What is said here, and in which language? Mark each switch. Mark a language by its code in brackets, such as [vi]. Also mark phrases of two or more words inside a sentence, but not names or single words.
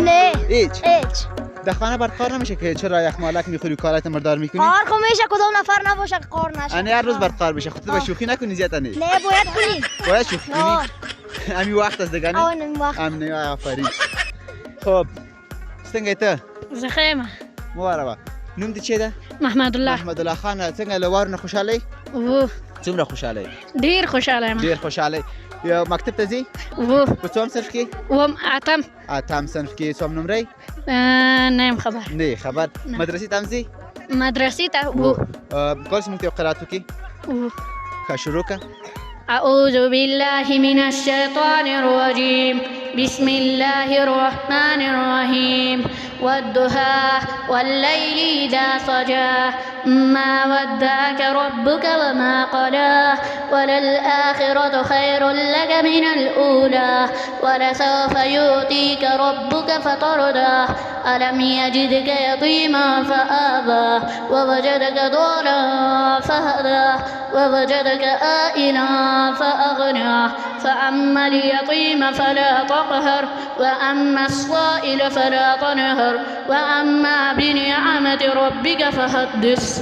[fa] نه هیچ؟ هیچ در خانه بر کار نمیشه که چرا یک مالک میخوری کارت مردار میکنی؟ کار خو میشه کدوم نفر نباشه که کار نشه انه هر روز بر کار بشه خودت به شوخی نکنی زیاده نه نه باید کنی باید شوخی کنی امی وقت است دیگه نه آن وقت [ps] امنه آفرین خب څنګه ته زخیمه مباربه نوم دې چی ده محمد الله محمد الله خان څنګه له وارونه خوشاله وو څومره خوشاله ډیر خوشاله یم ډیر خوشاله یا مکتب ته ځي وو په څوم صنف کې وم اتم اتم صنف کې څوم نمرې نه یم خبر نه خبر مدرسې ته هم ځي مدرسې ته وو کله چې موږ ته قرات وکړي وو ښه شروع که [ar] أعوذ بالله من الشيطان الرجيم بسم الله الرحمن الرحيم والضحى والليل إذا سجى ما ودعك ربك وما قلى وللآخرة خير لك من الأولى ولسوف يؤتيك ربك فترضى ألم يجدك يتيما فآوى ووجدك ضالا فهدى ووجدك آئلا فأغنى فأما اليتيم فلا تقهر وأما الصائل فلا تنهر وأما بنعمة ربك فحدث